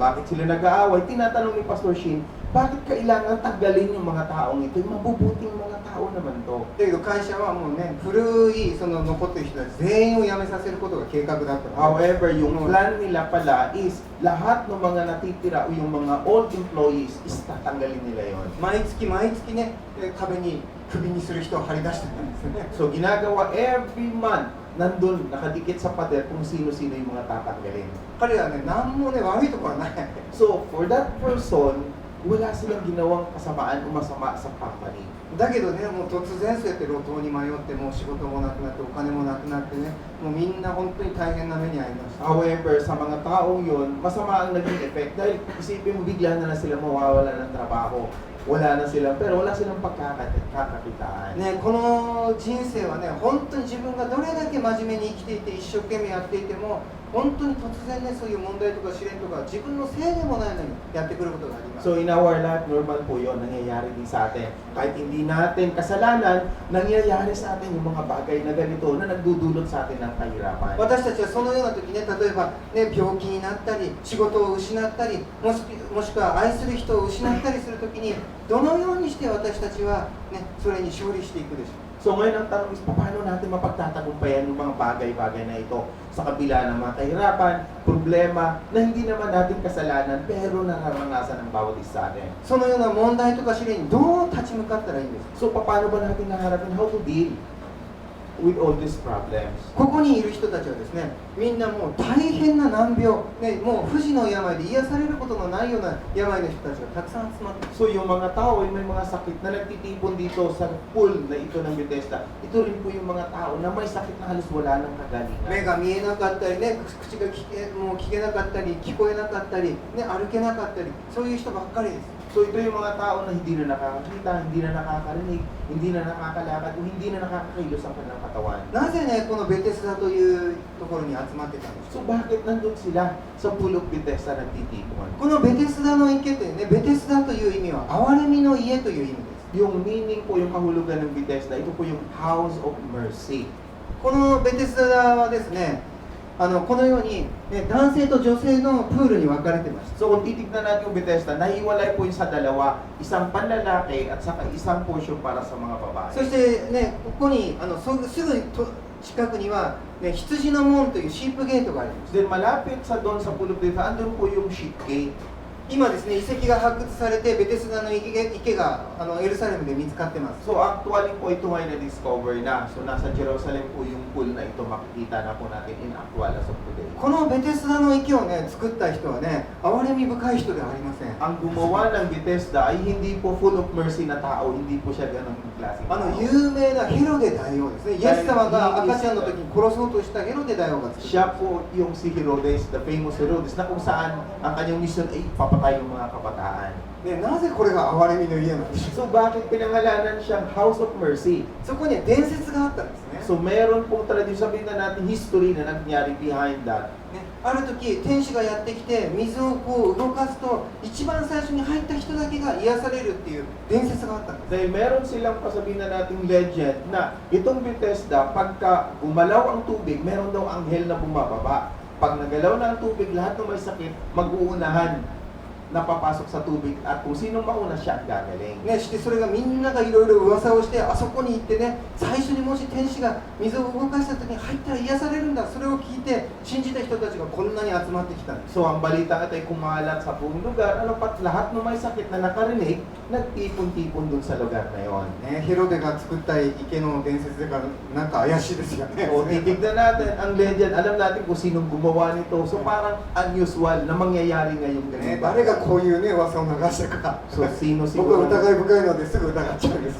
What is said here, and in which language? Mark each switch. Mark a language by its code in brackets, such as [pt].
[tl] Bakit sila nag-aaway? Tinatanong ni Pastor Sheen, bakit kailangan tanggalin yung mga taong ito? Yung mabubuting mga tao naman to. [ja] だけど会社はもうね古いその残ってる人たち全員を辞めさせることが計画だったので [tl] However, yung plan nila pala is lahat ng mga natitira o yung mga old employees is tatanggalin nila yon. [ja] 毎月毎月ね壁にクビにする人を張り出してたんですよね。 [tl] So ginagawa every month, nandun, nakadikit sa pader kung sino-sino yung mga tatanggalin. [ja] 彼らね何もね悪いところはない。 [tl] So for that person, wala silang ginawang kasamaan o masama sa company. [ja] だけどねもう突然そうやって路頭に迷ってもう仕事もなくなってお金もなくなってねもうみんな本当に大変な目に遭いました。 [tl] However, sa mga taong yun, masama ang naging effect dahil isipin mo bigla na sila mawawala ng trabaho. Wala na sila, pero wala silang pagkakakitaan. [ja] ね、この人生はね本当に自分がどれだけ真面目に生きていて一生懸命やっていても本当に突然ね、そういう問題とか試練とか自分のせいでもないのにやってくることがあります。 [tl] So in our life, normal po yun, nangyayari din sa atin. Kahit hindi natin kasalanan, nangyayari sa atin yung mga bagay na ganito na nagdudulot sa atin ng kahirapan. [ja] 私たちはそのような時ね、例えば、ね、病気になったり仕事を失ったりもしくは愛する人を失ったりする時にどのようにして私たちは、ね、それに勝利していくでしょう。 [tl] So ngayon ang tanong is, paano natin mapagtatagumpayan yung mga bagay-bagay na ito sa kabila ng mga kahirapan, problema na hindi naman natin kasalanan pero nararanasan ng bawat isa natin. [ja] そのような問題とか試練にどう立ち向かったらいいんですか。 [tl] So paano ba natin naharapin, [en] how to deal with all these problems? [ja] ここにいる人たちはですね、みんなもう大変な難病、ね、もう不治の病で癒されることのないような病の人たちがたくさん集まっています。 [tl] So yung mga tao ay may mga sakit na nagtitipon dito sa pool na ito ng Bethesda. Ito rin po yung mga tao na may sakit na halos wala ng kagalingan. [ja] 目が見えなかったりね、口がもう聞けなかったり聞こえなかったり、ね、歩けなかったり、そういう人ばっかりです。 [tl] So ito yung mga tao na hindi na nakakakita, hindi na nakakarinig, hindi na nakakalakad, o hindi na nakakakilos ang kanilang katawan. [ja] なぜね、このベテスダというところに集まってたんですか。 [tl] So bakit nandun sila sa pool of Bethesda nagtitipon? [ja] このベテスダの池ってね、ベテスダという意味は憐れみの家という意味です。 [tl] Yung meaning po, yung kahulugan ng Bethesda, ito po yung house of mercy. [ja] このベテスダはですね、このように、ね、男性と女性のプールに分かれてました。 [tl] So kung titignan natin yung Bethesda, nahiwalay po yung sa dalawa, isang panlalaki at saka isang portion para sa mga babae. [ja] そしてね、ここにすぐと近くには、ね、羊の門というシープゲートがあります。 [tl] Then malapit sa doon sa pool of Bethesda, andun po yung sheep gate. [ja] 今ですね、遺跡が発掘されてベテスダの池がエルサレムで見つかってます。 [tl] So actually po ito ay na-discover na. So nasa Jerusalem po yung pool na ito, makikita na po natin in actual as of today. [ja] このベテスダの池をね、作った人はね、憐れみ深い人ではありません。 [tl] Ang gumawa ng Bethesda ay hindi po full of mercy na tao, hindi po siya ganong klaseng tao. [ja] 有名なヘロデ大王ですね。イエス様が赤ちゃんの時に殺そうとしたヘロデ大王が作った。 [tl] Siya po yung si Herodes, the famous Herodes, na kung saan ang kanyang mission ay papatay yung mga kabataan. [ja] ね、なぜこれが憐れみの家なんでしょう。 [tl] So bakit pinangalanan siyang House of Mercy? [ja] そこには伝説があったんですね。 [tl] So meron pong tradisyon, sabihin na natin history na nangyari behind that. [ja] ね、ある時天使がやってきて水をこう動かすと一番最初に入った人だけが癒されるっていう伝説があったんです。 [tl] Dahil meron silang pasabihin na nating legend na itong Bethesda, pagka gumalaw ang tubig, meron daw anghel na bumababa. Pag nagalaw na ang tubig, lahat ng may sakit, mag-uunahan na papasok sa tubig at kung sinong mauna siya ang gagaling. [ja] ね、してそれがみんながいろいろ噂をしてあそこに行ってね、最初にもし天使が水を動かした時に入ったら癒されるんだ、それを聞いて信じた人たちがこんなに集まってきたんです。 [tl] So ang balita ito ay kumalat sa buong lugar, ano pat lahat ng may sakit na nakarinig, nagtipon-tipon dun sa lugar na yon. [ja] ね、ヘロデが作った池の伝説だからなんか怪しいですよね。 [tl] So titignan natin ang legend, alam natin kung sinong gumawa nito. So parang unusual na mangyayari ngayong ね、 [ja] 誰がこういうね噂を流したか。 [tl] So sino [ja] 僕は [tl] siguro? [ja] 疑い深いのですぐ疑っちゃうんです。